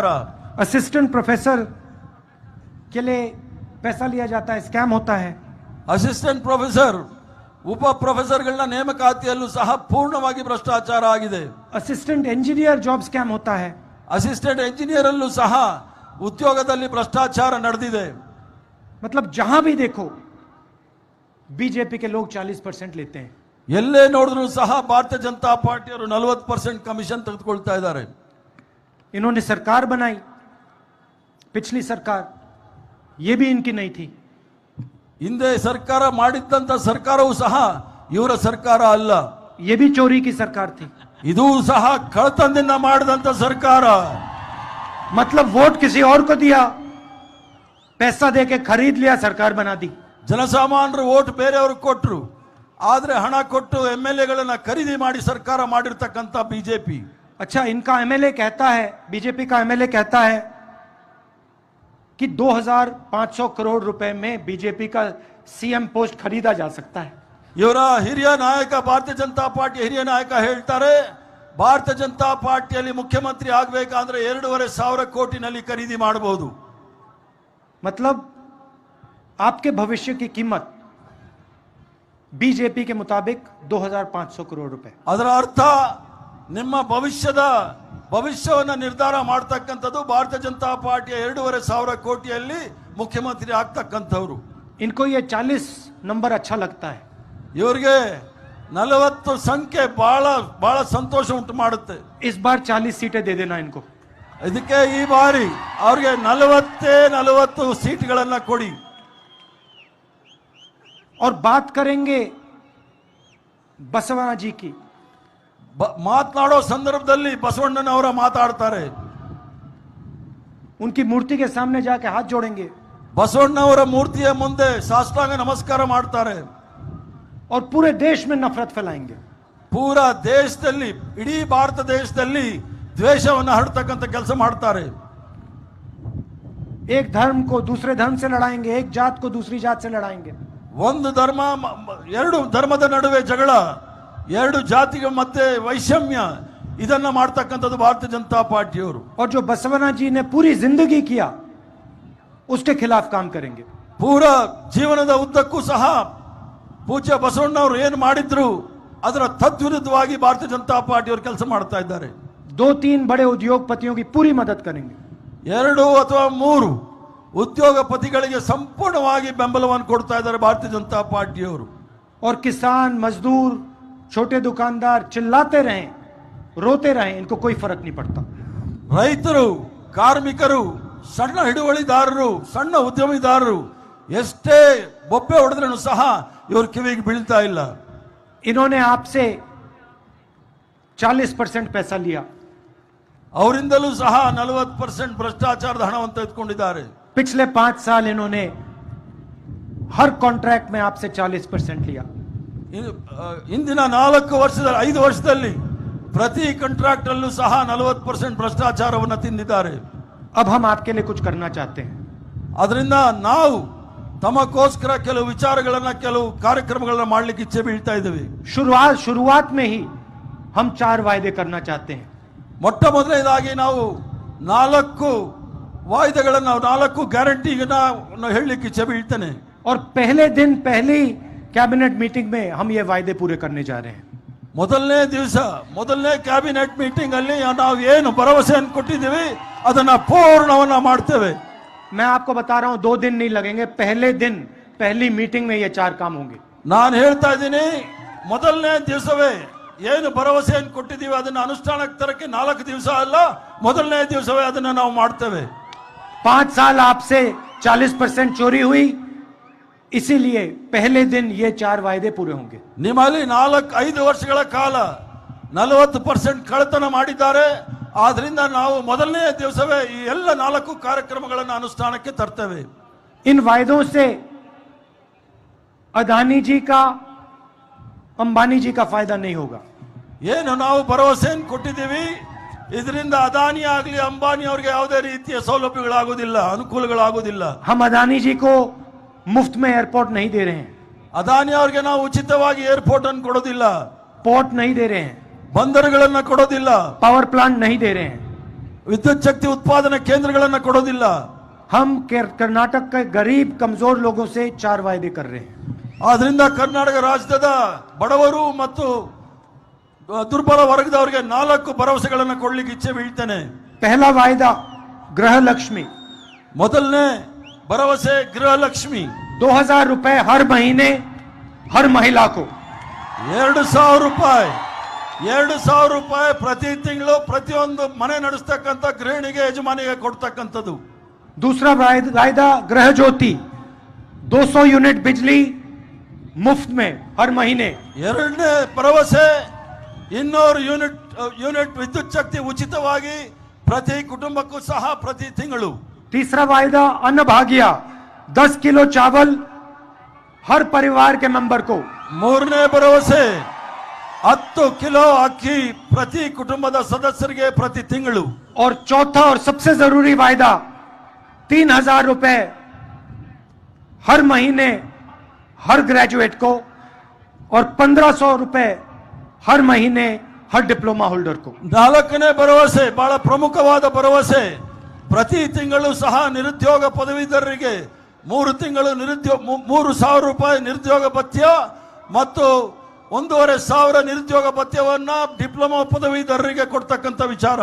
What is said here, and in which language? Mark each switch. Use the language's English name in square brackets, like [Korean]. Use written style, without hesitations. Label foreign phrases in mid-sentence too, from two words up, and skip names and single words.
[English] assistant professor [Hindi] के लिए पैसा लिया जाता है, स्कैम होता है। [English] assistant professor, [Kannada] ಉಪ ಪ್ರೊಫೆಸರ್ಗಳನ್ನ ನೇಮಕಾತಿಯಲ್ಲೂ ಸಹ ಪೂರ್ಣವಾಗಿ ಭ್ರಷ್ಟಾಚಾರ ಆಗಿದೆ। [English] assistant engineer job scam [Hindi] होता है। [English] assistant engineer [Kannada] ಅಲ್ಲೂ ಸಹ ಉದ್ಯೋಗದಲ್ಲಿ ಭ್ರಷ್ಟಾಚಾರ ನಡೆದಿದೆ। [Hindi] मतलब जहां भी देखो बीजेपी के लोग 40% लेते हैं। [Kannada] ಎಲ್ಲೇ ನೋಡಿದ್ರು ಸಹ ಭಾರತೀಯ ಜನತಾ ಪಾರ್ಟಿಯವರು 40% ಕಮಿಷನ್ ತೆಗೆದುಕೊಳ್ತಾ ಇದ್ದಾರೆ। [Hindi] इन्होंने सरकार बनाई, पिछली सरकार, ये भी इनकी नहीं थी। [Kannada] ಹಿಂದೆ ಸರ್ಕಾರ ಮಾಡಿದ್ದಂತ ಸರ್ಕಾರವೂ ಸಹ ಇವರ ಸರ್ಕಾರ ಅಲ್ಲ, [Hindi] ये भी चोरी की सरकार थी। [Kannada] ಇದು ಸಹ ಕಳ್ಳತನದಿಂದ ಮಾಡಿದಂತ ಸರ್ಕಾರ। [Hindi] मतलब वोट किसी और को दिया, पैसा देके खरीद लिया, सरकार बना दी। [Kannada] ಜನಸಾಮಾನ್ಯರು ವೋಟ್ ಬೇರೆಯವ್ರಿಗೆ ಕೊಟ್ಟರು, ಆದ್ರೆ ಹಣ ಕೊಟ್ಟು ಎಂಎಲ್ಎಗಳನ್ನ ಖರೀದಿ ಮಾಡಿ ಸರ್ಕಾರ ಮಾಡಿರ್ತಕ್ಕಂಥ ಬಿಜೆಪಿ। [Hindi] अच्छा, इनका एमएलए कहता है, बीजेपी का एमएलए कहता है कि 2500 करोड़ रुपए में बीजेपी का [English] CM post [Hindi] खरीदा जा सकता है। [Kannada] ಇವರ ಹಿರಿಯ ನಾಯಕ, ಭಾರತೀಯ ಜನತಾ ಪಾರ್ಟಿ ಹಿರಿಯ ನಾಯಕ ಹೇಳ್ತಾರೆ, ಭಾರತೀಯ ಜನತಾ ಪಾರ್ಟಿಯಲ್ಲಿ ಮುಖ್ಯಮಂತ್ರಿ ಆಗಬೇಕಂದ್ರೆ 2,500 ಕೋಟಿನಲ್ಲಿ ಖರೀದಿ ಮಾಡಬಹುದು। [Hindi] मतलब आपके भविष्य की कीमत बीजेपी के मुताबिक 2500 करोड़ रुपए। [Kannada] ಅದರ ಅರ್ಥ ನಿಮ್ಮ ಭವಿಷ್ಯವನ್ನು ನಿರ್ಧಾರ ಮಾಡತಕ್ಕಂಥದ್ದು ಭಾರತೀಯ ಜನತಾ ಪಾರ್ಟಿಯ 2,500 ಕೋಟಿಯಲ್ಲಿ ಮುಖ್ಯಮಂತ್ರಿ ಆಗ್ತಕ್ಕಂಥವ್ರು। [Hindi] इनको ये 40 नंबर अच्छा लगता है। [Kannada] ಇವರಿಗೆ 40 ಸಂಖ್ಯೆ ಬಹಳ ಬಹಳ ಸಂತೋಷ ಉಂಟು ಮಾಡುತ್ತೆ। [Hindi] इस बार 40 सीटें दे देना इनको। [Kannada] ಇದಕ್ಕೆ ಈ ಬಾರಿ ಅವ್ರಿಗೆ 40 ಸೀಟ್ಗಳನ್ನ ಕೊಡಿ। [Hindi] और बात करेंगे बसवना जी की। [Kannada] ಮಾತನಾಡೋ ಸಂದರ್ಭದಲ್ಲಿ ಬಸವಣ್ಣನವರ ಮಾತಾಡ್ತಾರೆ, [Hindi] उनकी मूर्ति के सामने जाके हाथ जोड़ेंगे [Kannada] ಬಸವಣ್ಣವರ ಮೂರ್ತಿಯ ಮುಂದೆ ಸಾಷ್ಟಾಂಗ ನಮಸ್ಕಾರ ಮಾಡ್ತಾರೆ [Hindi] और पूरे देश में नफरत फैलाएंगे। [Kannada] ಪೂರಾ ದೇಶದಲ್ಲಿ, ಇಡೀ ಭಾರತ ದೇಶದಲ್ಲಿ ದ್ವೇಷವನ್ನು ಹರಡ್ತಕ್ಕಂಥ ಕೆಲಸ ಮಾಡ್ತಾರೆ। [Hindi] एक धर्म को दूसरे धर्म से लड़ाएंगे, एक जात को दूसरी जात से लड़ाएंगे। [Kannada] ಒಂದು ಧರ್ಮ, ಎರಡು ಧರ್ಮದ ನಡುವೆ ಜಗಳ, ಎರಡು ಜಾತಿಗಳ ಮಧ್ಯೆ ವೈಷಮ್ಯ, ಇದನ್ನ ಮಾಡ್ತಕ್ಕಂಥದ್ದು ಭಾರತೀಯ ಜನತಾ ಪಾರ್ಟಿಯವರು। [Hindi] और जो बसवना जी ने पूरी जिंदगी किया उसके खिलाफ काम करेंगे। [Kannada] ಪೂರಾ ಜೀವನದ ಉದ್ದಕ್ಕೂ ಸಹ ಪೂಜ್ಯ ಬಸವಣ್ಣವರು ಏನು ಮಾಡಿದ್ರು ಅದರ ತದ್ವಿರುದ್ಧವಾಗಿ ಭಾರತೀಯ ಜನತಾ ಪಾರ್ಟಿಯವರು ಕೆಲಸ ಮಾಡ್ತಾ ಇದ್ದಾರೆ। [Hindi] 2-3 बड़े उद्योगपतियों की पूरी मदद करेंगे। [Kannada] 2 ಅಥವಾ 3 ಉದ್ಯೋಗಪತಿಗಳಿಗೆ ಸಂಪೂರ್ಣವಾಗಿ ಬೆಂಬಲವನ್ನು ಕೊಡ್ತಾ ಇದ್ದಾರೆ ಭಾರತೀಯ ಜನತಾ ಪಾರ್ಟಿಯವರು। [Hindi] और किसान, मजदूर, छोटे दुकानदार चिल्लाते रहें रोते रहें, इनको कोई फर्क नहीं पड़ता। [Kannada] ರೈತರು, ಕಾರ್ಮಿಕರು, ಸಣ್ಣ ಹಿಡುವಳಿದಾರರು, ಸಣ್ಣ ಉದ್ಯಮಿದಾರರು ಎಷ್ಟೇ ಬೊಬ್ಬೆ ಹೊಡೆದ್ರೂ ಸಹ ಇವ್ರ ಕಿವಿಗೆ ಬೀಳ್ತಾ ಇಲ್ಲ. [Hindi] इन्होंने आपसे 40% पैसा लिया, [Kannada] ಅವರಿಂದಲೂ ಸಹ 40% ಭ್ರಷ್ಟಾಚಾರದ ಹಣವನ್ನು ತೆಗೆದುಕೊಂಡಿದ್ದಾರೆ. [Hindi] पिछले 5 साल इन्होंने हर कॉन्ट्रैक्ट में आपसे 40% लिया। [Kannada] ಇಂದಿನ 5 ವರ್ಷದಲ್ಲಿ ಪ್ರತಿ ಕಾಂಟ್ರಾಕ್ಟ್ ಅಲ್ಲೂ ಸಹ 40% ಭ್ರಷ್ಟಾಚಾರವನ್ನು ತಿಂದಿದ್ದಾರೆ. [Hindi] अब हम आपके लिए कुछ करना चाहते हैं। [Kannada] ಅದರಿಂದ ನಾವು ತಮಗೋಸ್ಕರ ಕೆಲವು ವಿಚಾರಗಳನ್ನ, ಕೆಲವು ಕಾರ್ಯಕ್ರಮಗಳನ್ನ ಮಾಡಲಿಕ್ಕೆ ಇಚ್ಛೆ ಬೀಳ್ತಾ ಇದ್ದೀವಿ. [Hindi] शुरुआत में ही हम 4 वायदे करना चाहते हैं। [Kannada] ಮೊಟ್ಟ ಮೊದಲನೇದಾಗಿ ನಾವು 4 ವಾಯ್ದೆಗಳನ್ನು, 4 ಗ್ಯಾರಂಟಿಗಳನ್ನ ಹೇಳಲಿಕ್ಕೆ ಇಚ್ಛೆ ಬೀಳ್ತೇನೆ. [Hindi] और पहले दिन पहली [English] cabinet meeting [Hindi] में हम ये वायदे पूरे करने जा रहे हैं। [Kannada] ಮೊದಲನೇ ದಿವಸ, ಮೊದಲನೇ [English] cabinet meeting [Kannada] ಅಲ್ಲಿ ನಾವು ಏನು ಭರವಸೆಯನ್ನು ಕೊಟ್ಟಿದ್ದೀವಿ ಅದನ್ನ ಪೂರ್ಣವನ್ನ ಮಾಡ್ತೇವೆ. [Hindi] मैं आपको बता रहा हूं 2 दिन नहीं लगेंगे, पहले दिन पहली मीटिंग में ये 4 काम होंगे। [Kannada] ನಾನು ಹೇಳ್ತಾ ಇದ್ದೀನಿ, ಮೊದಲನೇ ದಿವಸವೇ ಏನು ಭರವಸೆಯನ್ನು ಕೊಟ್ಟಿದ್ದೀವಿ ಅದನ್ನ ಅನುಷ್ಠಾನಕ್ಕೆ ತರಕ್ಕೆ 4 ದಿವಸ ಅಲ್ಲ, ಮೊದಲನೇ ದಿವಸವೇ ಅದನ್ನ ನಾವು ಮಾಡ್ತೇವೆ. [Hindi] 5 साल आपसे 40% चोरी हुई, इसीलिए पहले दिन ये 4 वायदे पूरे होंगे। [Kannada] ನಿಮ್ಮಲ್ಲಿ 4-5 ವರ್ಷಗಳ ಕಾಲ 40% ಕಳ್ಳತನ ಮಾಡಿದ್ದಾರೆ. ಆದ್ರಿಂದ ನಾವು ಮೊದಲನೇ ದಿವಸವೇ ಈ ಎಲ್ಲ 4 ಕಾರ್ಯಕ್ರಮಗಳನ್ನು ಅನುಷ್ಠಾನಕ್ಕೆ ತರ್ತೇವೆ. [Hindi] इन वायदों से अदानी जी का, अंबानी जी का फायदा नहीं होगा। [Kannada] ಏನು ನಾವು ಭರವಸೆಯನ್ನು ಕೊಟ್ಟಿದ್ದೀವಿ ಇದರಿಂದ ಅದಾನಿ ಆಗಲಿ ಅಂಬಾನಿ ಅವರಿಗೆ ಯಾವುದೇ ರೀತಿಯ ಸೌಲಭ್ಯಗಳಾಗುವುದಿಲ್ಲ, ಅನುಕೂಲಗಳಾಗುವುದಿಲ್ಲ. [Hindi] हम अदानी जी को मुफ्त में एयरपोर्ट नहीं दे रहे हैं, [Kannada] ಅದಾನಿ ಅವರಿಗೆ ನಾವು ಉಚಿತವಾಗಿ ಏರ್ಪೋರ್ಟ್ ಅನ್ನು ಕೊಡೋದಿಲ್ಲ, [Hindi] पोर्ट नहीं दे रहे हैं, [Kannada] ಬಂದರುಗಳನ್ನ ಕೊಡೋದಿಲ್ಲ, [English] power plant [Hindi] नहीं दे रहे हैं। [Kannada] ವಿದ್ಯುತ್ ಶಕ್ತಿ ಉತ್ಪಾದನಾ ಕೇಂದ್ರಗಳನ್ನ ಕೊಡೋದಿಲ್ಲ. [Hindi] हम कर्नाटक के गरीब कमजोर लोगों से 4 वायदे कर रहे हैं। [Kannada] ಆದ್ರಿಂದ ಕರ್ನಾಟಕ ರಾಜ್ಯದ ಬಡವರು ಮತ್ತು ದುರ್ಬಲ ವರ್ಗದವರಿಗೆ 4 ಭರವಸೆಗಳನ್ನು ಕೊಡ್ಲಿಕ್ಕೆ ಇಚ್ಛೆ ಬೀಳ್ತೇನೆ. [Hindi] पहला वायदा गृह लक्ष्मी, [Kannada] ಮೊದಲನೇ ಭರವಸೆ ಗೃಹಲಕ್ಷ್ಮಿ. [Hindi] 2000 रुपए हर महीने हर महिला को, [Kannada] 2,000 ರೂಪಾಯಿ, 2,000 ರೂಪಾಯಿ ಪ್ರತಿ ತಿಂಗಳು ಪ್ರತಿಯೊಂದು ಮನೆ ನಡೆಸ್ತಕ್ಕಂಥ ಗೃಹಿಣಿಗೆ, ಯಜಮಾನಿಗೆ ಕೊಡ್ತಕ್ಕಂಥದ್ದು. [Hindi] दूसरा वायदा गृह ज्योति, 200 यूनिट बिजली मुफ्त में हर महीने। [Kannada] ಎರಡನೇ ಭರವಸೆ 200 ಯೂನಿಟ್ ವಿದ್ಯುತ್ ಶಕ್ತಿ ಉಚಿತವಾಗಿ ಪ್ರತಿ ಕುಟುಂಬಕ್ಕೂ ಸಹ ಪ್ರತಿ ತಿಂಗಳು. [Hindi] तीसरा वायदा अन्न भाग्य, 10 किलो चावल हर परिवार के मेंबर को। [Kannada] ಮೂರನೇ ಭರವಸೆ 10 ಕಿಲೋ ಅಕ್ಕಿ ಪ್ರತಿ ಕುಟುಂಬದ ಸದಸ್ಯರಿಗೆ ಪ್ರತಿ ತಿಂಗಳು. [Hindi] और चौथा और सबसे जरूरी वायदा 3000 रुपए हर महीने हर ग्रेजुएट को, और 1500 रुपए हर महीने हर [English] diploma holder [Hindi] को। [Kannada] 4ನೇ ಭರವಸೆ ಬಹಳ ಪ್ರಮುಖವಾದ ಭರವಸೆ, ಪ್ರತಿ ತಿಂಗಳು ಸಹ ನಿರುದ್ಯೋಗ ಪದವೀಧರರಿಗೆ 3 ತಿಂಗಳು 3,000 ರೂಪಾಯಿ ನಿರುದ್ಯೋಗ ಭತ್ಯ ಮತ್ತು 1,500 ನಿರುದ್ಯೋಗ ಭತ್ಯವನ್ನ ಡಿಪ್ಲೊಮಾ ಪದವೀಧರರಿಗೆ ಕೊಡ್ತಕ್ಕಂಥ ವಿಚಾರ.